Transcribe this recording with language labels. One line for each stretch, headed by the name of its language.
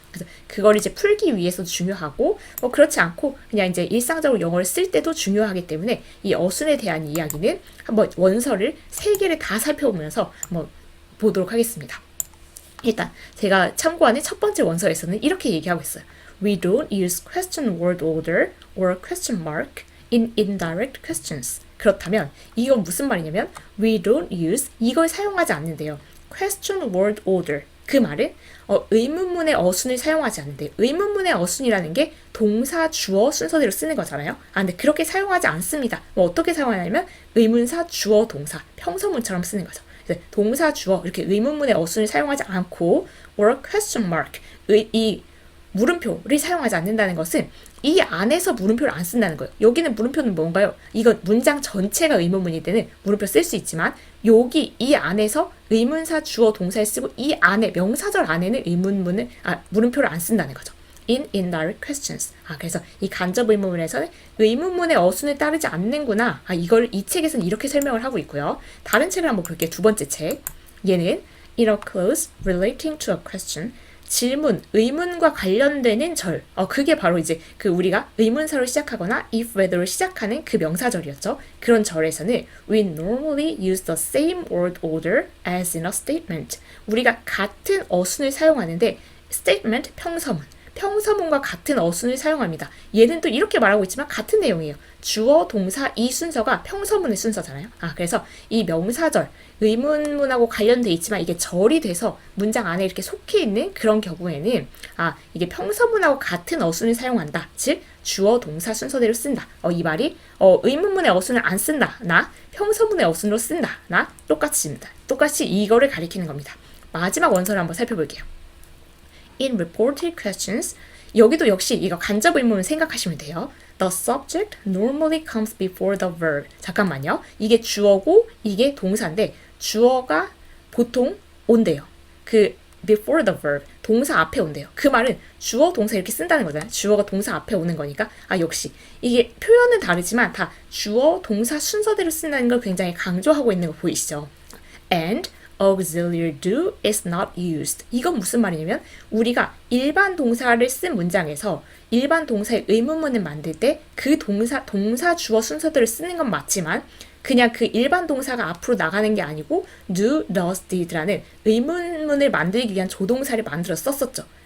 Korean: 그래서 그걸 이제 풀기 위해서도 중요하고 그렇지 않고 그냥 이제 일상적으로 영어를 쓸 때도 중요하기 때문에 이 어순에 대한 이야기는 한번 원서를 3개를 다 살펴보면서 한번 보도록 하겠습니다. 일단 제가 참고하는 첫 번째 원서에서는 이렇게 얘기하고 있어요.
English: We don't use question word order or question mark in indirect questions.
Korean: 그렇다면 이건 무슨 말이냐면
English: we don't use
Korean: 이걸 사용하지 않는데요.
English: question word order
Korean: 그 말은 의문문의 어순을 사용하지 않는데 의문문의 어순이라는 게 동사, 주어 순서대로 쓰는 거잖아요. 근데 그렇게 사용하지 않습니다. 어떻게 사용하냐면 의문사, 주어, 동사, 평서문처럼 쓰는 거죠. 그래서 동사, 주어 이렇게 의문문의 어순을 사용하지 않고
English: or question mark
Korean: 이 물음표를 사용하지 않는다는 것은 이 안에서 물음표를 안 쓴다는 거예요. 여기는 물음표는 뭔가요? 이건 문장 전체가 의문문일 때는 물음표 쓸 수 있지만 여기 이 안에서 의문사, 주어, 동사를 쓰고 이 안에 명사절 안에는 물음표를 안 쓴다는 거죠.
English: In indirect questions.
Korean: 그래서 이 간접 의문문에서는 의문문의 어순을 따르지 않는구나. 이걸 이 책에서는 이렇게 설명을 하고 있고요. 다른 책을 한번 볼게요. 두 번째 책. 얘는
English: in a clause relating to a question.
Korean: 질문, 의문과 관련되는 절. 그게 바로 이제 우리가 의문사로 시작하거나 if whether로 시작하는 그 명사절이었죠. 그런 절에서는
English: we normally use the same word order as in a statement.
Korean: 우리가 같은 어순을 사용하는데 statement, 평서문과 같은 어순을 사용합니다. 얘는 또 이렇게 말하고 있지만 같은 내용이에요. 주어, 동사, 이 순서가 평서문의 순서잖아요. 그래서 이 명사절, 의문문하고 관련돼 있지만 이게 절이 돼서 문장 안에 이렇게 속해 있는 그런 경우에는 이게 평서문하고 같은 어순을 사용한다. 즉 주어, 동사 순서대로 쓴다. 이 말이 의문문의 어순을 안 쓴다. 나 평서문의 어순으로 쓴다. 나 똑같습니다. 똑같이 이거를 가리키는 겁니다. 마지막 원서를 한번 살펴볼게요.
English: In reported questions,
Korean: 여기도 역시 이거 간접 의문을 생각하시면 돼요.
English: The subject normally comes before the verb.
Korean: 잠깐만요. 이게 주어고 이게 동사인데 주어가 보통 온대요.
English: before the verb,
Korean: 동사 앞에 온대요. 그 말은 주어, 동사 이렇게 쓴다는 거잖아요. 주어가 동사 앞에 오는 거니까 역시 이게 표현은 다르지만 다 주어, 동사 순서대로 쓴다는 걸 굉장히 강조하고 있는 거 보이시죠?
English: And auxiliary do is not used.
Korean: 이건 무슨 말이냐면 우리가 일반 동사를 쓴 문장에서 일반 동사의 의문문을 만들 때 그 동사 주어 순서대로 쓰는 건 맞지만 그냥 그 일반 동사가 앞으로 나가는 게 아니고 do, does, did라는 의문문을 만들기 위한 조동사를 만들어 썼었죠.